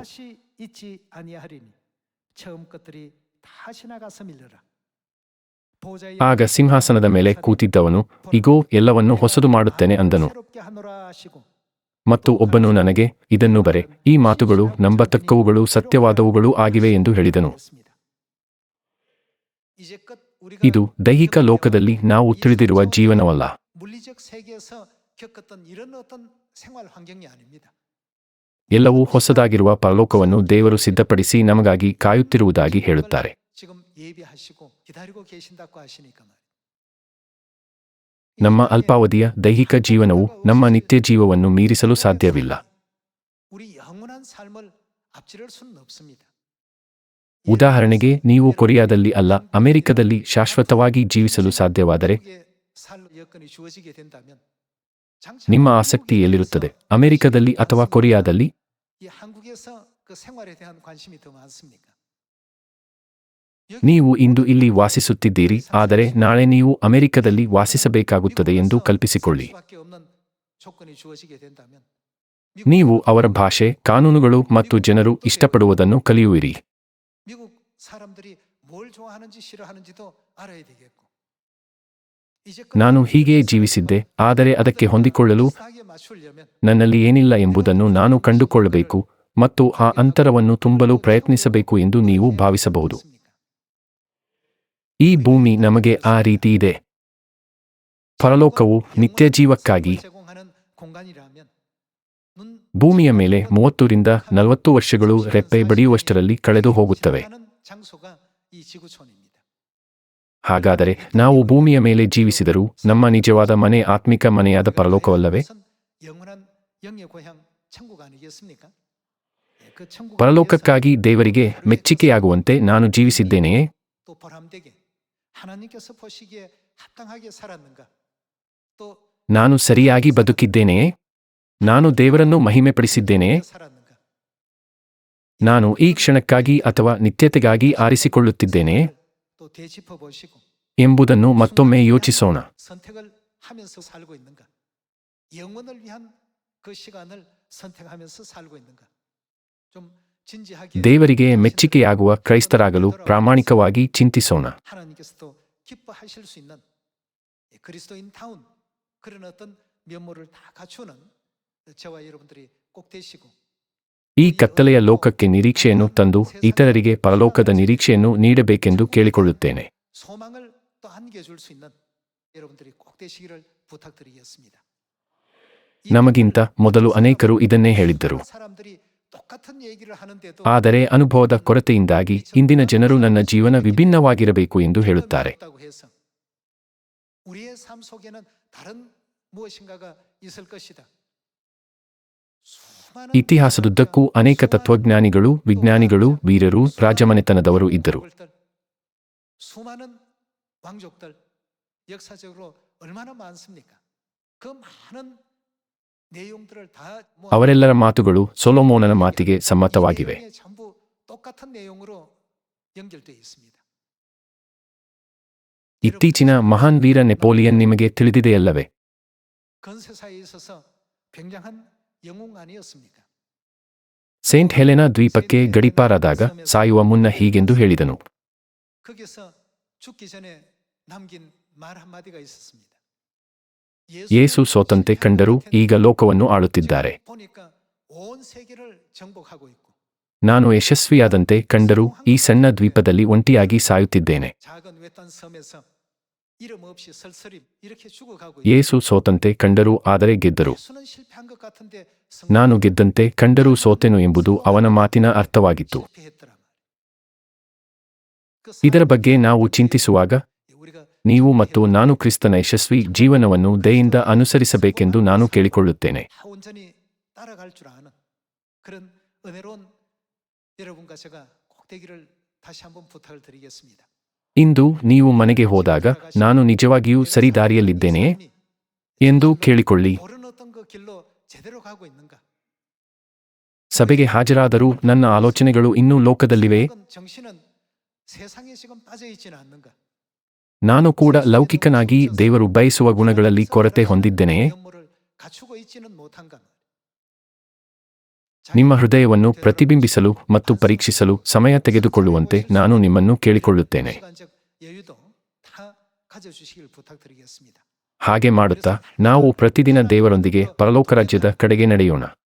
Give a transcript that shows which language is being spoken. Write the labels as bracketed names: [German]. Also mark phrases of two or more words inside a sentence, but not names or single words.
[Korean] 다시 있지 아니하리니 처음 것들이 다 지나가서 밀려라. 보좌의 [Kannada] ಆಗ ಸಿಂಹಾಸನದ ಮೇಲೆ ಕೂತಿದ್ದವನು, ಇಗೋ, ಎಲ್ಲವನ್ನೂ ಹೊಸದು ಮಾಡುತ್ತೇನೆ ಅಂದನು. [Korean] 새롭게 하노라 하시고 [Kannada] ಮತ್ತು ಒಬ್ಬನು ನನಗೆ, ಇದನ್ನು ಬರೆ, ಈ ಮಾತುಗಳು ನಂಬತಕ್ಕವುಗಳೂ ಸತ್ಯವಾದವುಗಳೂ ಆಗಿವೆ ಎಂದು ಹೇಳಿದನು. [Korean] 이제껏 우리가 [Kannada] ಇದು ದೈಹಿಕ ಲೋಕದಲ್ಲಿ ನಾವು ತಿಳಿದಿರುವ ಜೀವನವಲ್ಲ. [Korean] 물리적 세계에서 겪었던 이런 어떤 생활 환경이 아닙니다. [Kannada] ಎಲ್ಲವೂ ಹೊಸದಾಗಿರುವ ಪರಲೋಕವನ್ನು ದೇವರು ಸಿದ್ಧಪಡಿಸಿ ನಮಗಾಗಿ ಕಾಯುತ್ತಿರುವುದಾಗಿ ಹೇಳುತ್ತಾರೆ. [Korean] 지금 예비하시고 기다리고 계신다고 하시니까 말이에요. [Kannada] ನಮ್ಮ ಅಲ್ಪಾವಧಿಯ ದೈಹಿಕ ಜೀವನವು ನಮ್ಮ ನಿತ್ಯ ಜೀವವನ್ನು ಮೀರಿಸಲು ಸಾಧ್ಯವಿಲ್ಲ. [Korean] 우리 영원한 삶을 앞지를 수는 없습니다. [Kannada] ಉದಾಹರಣೆಗೆ, ನೀವು ಕೊರಿಯಾದಲ್ಲಿ ಅಲ್ಲ, ಅಮೆರಿಕದಲ್ಲಿ ಶಾಶ್ವತವಾಗಿ ಜೀವಿಸಲು ಸಾಧ್ಯವಾದರೆ [Korean] 한국에 살 여건이 주어지게 된다면 [Kannada] ನಿಮ್ಮ ಆಸಕ್ತಿ ಎಲ್ಲಿರುತ್ತದೆ? ಅಮೆರಿಕದಲ್ಲಿ ಅಥವಾ ಕೊರಿಯಾದಲ್ಲಿ? [Korean] 이 한국에서 그 생활에 대한 관심이 더 많습니까? [Kannada] ನೀವು ಇಂದು ಇಲ್ಲಿ ವಾಸಿಸುತ್ತಿದ್ದೀರಿ, ಆದರೆ ನಾಳೆ ನೀವು ಅಮೆರಿಕದಲ್ಲಿ ವಾಸಿಸಬೇಕಾಗುತ್ತದೆ ಎಂದು ಕಲ್ಪಿಸಿಕೊಳ್ಳಿ. [Korean] 수밖에 없는 조건이 주어지게 된다면 [Kannada] ನೀವು ಅವರ ಭಾಷೆ, ಕಾನೂನುಗಳು ಮತ್ತು ಜನರು ಇಷ್ಟಪಡುವುದನ್ನು ಕಲಿಯುವಿರಿ. [Korean] 미국 사람들이 뭘 좋아하는지 싫어하는지도 알아야 되겠고. [Kannada] ನಾನು ಹೀಗೆ ಜೀವಿಸಿದ್ದೆ, ಆದರೆ ಅದಕ್ಕೆ ಹೊಂದಿಕೊಳ್ಳಲು [Korean] 비슷하게 맞추려면 [Kannada] ನನ್ನಲ್ಲಿ ಏನಿಲ್ಲ ಎಂಬುದನ್ನು ನಾನು ಕಂಡುಕೊಳ್ಳಬೇಕು ಮತ್ತು ಆ ಅಂತರವನ್ನು ತುಂಬಲು ಪ್ರಯತ್ನಿಸಬೇಕು ಎಂದು ನೀವು ಭಾವಿಸಬಹುದು. ಈ ಭೂಮಿ ನಮಗೆ ಆ ರೀತಿ ಇದೆ. ಪರಲೋಕವು ನಿತ್ಯ ಜೀವಕ್ಕಾಗಿ [Korean] 제공하는 공간이라면 눈 [Kannada] ಭೂಮಿಯ ಮೇಲೆ 30ರಿಂದ 40 ವರ್ಷಗಳು ರೆಪ್ಪೆ ಬಡಿಯುವಷ್ಟರಲ್ಲಿ ಕಳೆದು ಹೋಗುತ್ತವೆ. [Korean] 하는 장소가 이 지구촌입니다. [Kannada] ಹಾಗಾದರೆ ನಾವು ಭೂಮಿಯ ಮೇಲೆ ಜೀವಿಸಿದರೂ ನಮ್ಮ ನಿಜವಾದ ಮನೆ ಆತ್ಮಿಕ ಮನೆಯಾದ ಪರಲೋಕವಲ್ಲವೇ? [Korean] 그것은 영원한 영의 고향 천국 아니겠습니까? 그 천국 [Kannada] ಪರಲೋಕಕ್ಕಾಗಿ ದೇವರಿಗೆ ಮೆಚ್ಚಿಕೆಯಾಗುವಂತೆ ನಾನು ಜೀವಿಸಿದ್ದೇನೆಯೇ? [Korean] 또 보람되게 하나님께서 보시기에 합당하게 살았는가? 또 [Kannada] ನಾನು ಸರಿಯಾಗಿ ಬದುಕಿದ್ದೇನೆಯೇ? ನಾನು ದೇವರನ್ನು ಮಹಿಮೆಪಡಿಸಿದ್ದೇನೆಯೇ? [Korean] 살았는가? [Kannada] ನಾನು ಈ ಕ್ಷಣಕ್ಕಾಗಿ ಅಥವಾ ನಿತ್ಯತೆಗಾಗಿ ಆರಿಸಿಕೊಳ್ಳುತ್ತಿದ್ದೇನೆಯೇ [Korean] 또 되짚어 보시고 [Kannada] ಎಂಬುದನ್ನು ಮತ್ತೊಮ್ಮೆ ಯೋಚಿಸೋಣ. [Korean] 선택을 하면서 살고 있는가? 영원을 위한 그 시간을 선택하면서 살고 있는가? 좀 진지하게 [Kannada] ದೇವರಿಗೆ ಮೆಚ್ಚಿಕೆಯಾಗುವ ಕ್ರೈಸ್ತರಾಗಲು ಪ್ರಾಮಾಣಿಕವಾಗಿ ಚಿಂತಿಸೋಣ. [Korean] 하나님께서도 기뻐하실 수 있는 그리스도인다운 그런 어떤 면모를 다 갖추는 저와 여러분들이 꼭 되시고 [Kannada] ಈ ಕತ್ತಲೆಯ ಲೋಕಕ್ಕೆ ನಿರೀಕ್ಷೆಯನ್ನು ತಂದು ಇತರರಿಗೆ ಪರಲೋಕದ ನಿರೀಕ್ಷೆಯನ್ನು ನೀಡಬೇಕೆಂದು ಕೇಳಿಕೊಳ್ಳುತ್ತೇನೆ. [Korean] 소망을 또 안겨줄 수 있는 여러분들이 꼭 되시기를 부탁드리겠습니다. [Kannada] ನಮಗಿಂತ ಮೊದಲು ಅನೇಕರು ಇದನ್ನೇ ಹೇಳಿದ್ದರು. [Korean] 사람들이 똑같은 얘기를 하는데도 [Kannada] ಆದರೆ ಅನುಭವದ ಕೊರತೆಯಿಂದಾಗಿ ಇಂದಿನ ಜನರು ನನ್ನ ಜೀವನ ವಿಭಿನ್ನವಾಗಿರಬೇಕು ಎಂದು ಹೇಳುತ್ತಾರೆ. [Korean] 없다고 해서 우리의 삶 속에는 다른 무엇인가가 있을 것이다. 수많은 [Kannada] ಇತಿಹಾಸದುದ್ದಕ್ಕೂ ಅನೇಕ ತತ್ವಜ್ಞಾನಿಗಳು, ವಿಜ್ಞಾನಿಗಳು, ವೀರರು, ರಾಜಮನೆತನದವರು ಇದ್ದರು. [Korean] 수많은 왕족들 역사적으로 얼마나 많습니까? 그 많은 내용들을 다 [Kannada] ಅವರೆಲ್ಲರ ಮಾತುಗಳು ಸೊಲೊಮೋನನ ಮಾತಿಗೆ ಸಮ್ಮತವಾಗಿವೆ. [Korean] 내용에 전부 똑같은 내용으로 연결되어 있습니다. [Kannada] ಇತ್ತೀಚಿನ ಮಹಾನ್ ವೀರ ನೆಪೋಲಿಯನ್ ನಿಮಗೆ ತಿಳಿದಿದೆಯಲ್ಲವೇ? [Korean] 건세사에 있어서 굉장한 영웅 아니었습니까? [Kannada] ಸೇಂಟ್ ಹೆಲೆನಾ ದ್ವೀಪಕ್ಕೆ ಗಡೀಪಾರಾದಾಗ ಸಾಯುವ ಮುನ್ನ ಹೀಗೆಂದು ಹೇಳಿದನು. [Korean] 거기서 죽기 전에 남긴 말 한마디가 있었습니다. [Kannada] ಯೇಸು ಸೋತಂತೆ ಕಂಡರೂ ಈಗ ಲೋಕವನ್ನು ಆಳುತ್ತಿದ್ದಾರೆ. [Korean] 보니까 온 세계를 정복하고 있고 [Kannada] ನಾನು ಯಶಸ್ವಿಯಾದಂತೆ ಕಂಡರೂ ಈ ಸಣ್ಣ ದ್ವೀಪದಲ್ಲಿ ಒಂಟಿಯಾಗಿ ಸಾಯುತ್ತಿದ್ದೇನೆ. [Korean] 작은 외딴 섬에서 이름 없이 설설이 이렇게 죽어가고 [Kannada] ಯೇಸು ಸೋತಂತೆ ಕಂಡರೂ ಆದರೆ ಗೆದ್ದರು. [Korean] 예수는 실패한 것 같은데 [Kannada] ನಾನು ಗೆದ್ದಂತೆ ಕಂಡರೂ ಸೋತೆನು ಎಂಬುದು ಅವನ ಮಾತಿನ ಅರ್ಥವಾಗಿತ್ತು. [Korean] 실패했더라 말이에요. 그 [Kannada] ಇದರ ಬಗ್ಗೆ ನಾವು ಚಿಂತಿಸುವಾಗ [Korean] 우리가 [Kannada] ನೀವು ಮತ್ತು ನಾನು ಕ್ರಿಸ್ತನ ಯಶಸ್ವಿ ಜೀವನವನ್ನು ದಯೆಯಿಂದ ಅನುಸರಿಸಬೇಕೆಂದು ನಾನು ಕೇಳಿಕೊಳ್ಳುತ್ತೇನೆ. [Korean] 다 온전히 따라갈 줄 아는 그런 은혜로운 여러분과 제가 꼭 되기를 다시 한번 부탁을 드리겠습니다. [Kannada] ಇಂದು ನೀವು ಮನೆಗೆ ಹೋದಾಗ ನಾನು ನಿಜವಾಗಿಯೂ ಸರಿದಾರಿಯಲ್ಲಿದ್ದೇನೆಯೇ ಎಂದು ಕೇಳಿಕೊಳ್ಳಿ. [Korean] 옳은 어떤 그 길로 제대로 가고 있는가? [Kannada] ಸಭೆಗೆ ಹಾಜರಾದರೂ ನನ್ನ ಆಲೋಚನೆಗಳು ಇನ್ನೂ ಲೋಕದಲ್ಲಿವೆ. [Korean] 정신은 세상에 지금 빠져 있지는 않는가? [Kannada] ನಾನು ಕೂಡ ಲೌಕಿಕನಾಗಿ ದೇವರು ಬಯಸುವ ಗುಣಗಳಲ್ಲಿ ಕೊರತೆ ಹೊಂದಿದ್ದೇನೆಯೇ? ನಿಮ್ಮ ಹೃದಯವನ್ನು ಪ್ರತಿಬಿಂಬಿಸಲು ಮತ್ತು ಪರೀಕ್ಷಿಸಲು ಸಮಯ ತೆಗೆದುಕೊಳ್ಳುವಂತೆ ನಾನು ನಿಮ್ಮನ್ನು ಕೇಳಿಕೊಳ್ಳುತ್ತೇನೆ. ಹಾಗೆ ಮಾಡುತ್ತಾ ನಾವು ಪ್ರತಿದಿನ ದೇವರೊಂದಿಗೆ ಪರಲೋಕ ರಾಜ್ಯದ ಕಡೆಗೆ ನಡೆಯೋಣ.